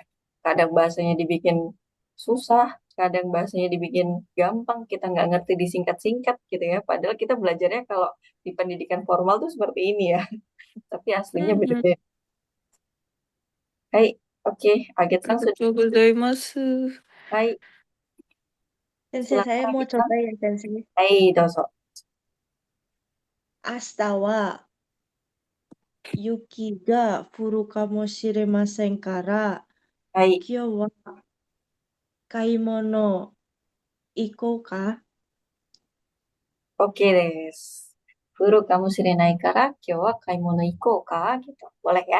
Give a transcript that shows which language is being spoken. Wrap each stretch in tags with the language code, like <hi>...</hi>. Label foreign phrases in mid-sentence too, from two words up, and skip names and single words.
<id>Kadang bahasanya dibikin susah, kadang bahasanya dibikin gampang, kita nggak ngerti disingkat-singkat gitu ya. Padahal kita belajarnya kalau di pendidikan formal tuh seperti ini ya. Tapi aslinya beda-beda. Hai, oke, Aget-san sudah.</id> <ja>ありがとうございます.</ja> <id>Hai, Sensei, saya silakan mau Aget-san. coba ya, Sensei.</id> <ja>はい、どうぞ. 明日は雪が降るかもしれませんから、はい。今日は買い物行こうか。オケです。降るかもしれないから、今日は買い物行こうか?</ja> <id>Gitu. Boleh ya?</id>